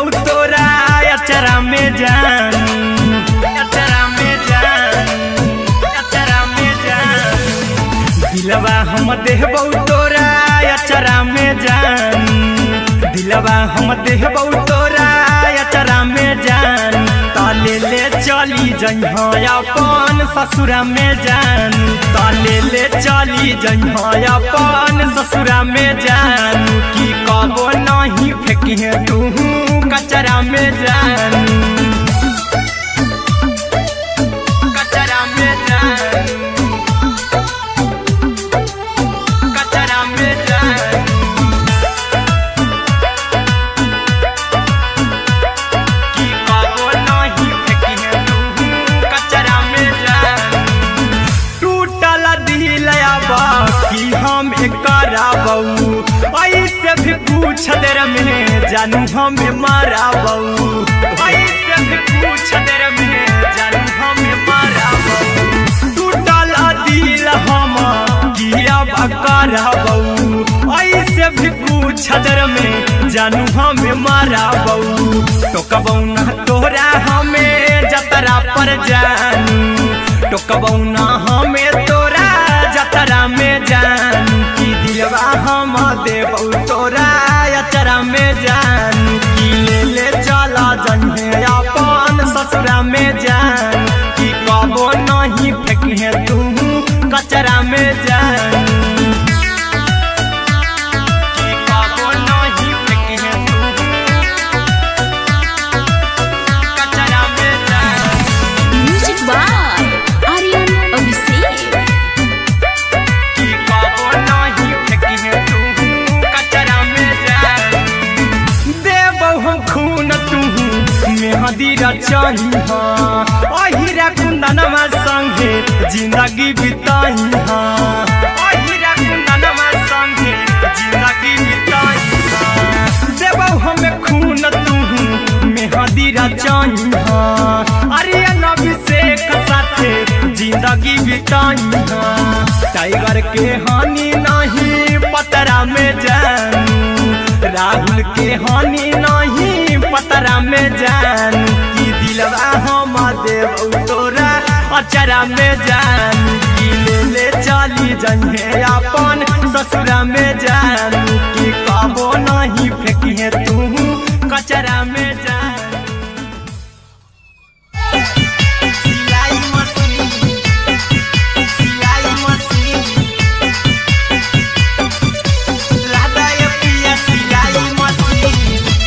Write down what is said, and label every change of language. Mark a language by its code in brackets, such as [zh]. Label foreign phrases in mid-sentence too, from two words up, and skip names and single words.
[mai] तोरा अचरा में जान अचरा में जान अचरा में जान दिलवा हम देबौ तोरा अचरा में जान दिलवा हम देबौ तोरा अचरा में जान ताले ले चली जइहा अपन ससुरा में जान ताले ले चली जइहा अपन ससुरा में जान की कबो नहीं फेंकी तू कचरा में जान कचरा में जान कचरा में जान की कबो नहीं फेंकी तू कचरा में जान टूटल दिल आबा की हम कराबू ऐसे भी पूछ देर में जानू हमें माराबू ऐसे भी पूछ देर में जानू हमें माराबू टूटल दिल हम किया कराबू ऐसे भी पूछ देर में जानू हमें माराबू टोकबौ ना तोरा हमें जतरा पर जानू टोकबौ ना हमें तोरा जतरा में जानू की दिलवा हम देबौ तोरा अचरा में जानू की ले चला जन्हे अपन ससुरा में जान की कबो नहीं फेंकी तू कचरा में जानू की कबो नहीं फेंकी तू कचरा में जान [en] music by आर्यन अभिषेक [mai] की कबो नहीं फेंकी तू कचरा में जान देबौ हम खून तू मेहंदी रचाई अहिरा कुंदनमा संगे जिंदगी बिताई अहिरा कुंदनमा संगे जिंदगी बिताई देबौ हमें खून तू मेहंदी रचाई आर्यन अभिषेक साथे जिंदगी बिताई टाइगर के हानि नहीं पतरा में जानू राहुल के हानि नहीं पतरा में जानू की दिलवा हम देबौ तोरा अचरा में जानू की ले चली जइहे अपन ससुरा में जानू की कबो नहीं फेंकी तू कचरा में जानू सिलाई मशीन लादा ये पिया सिलाई मशीन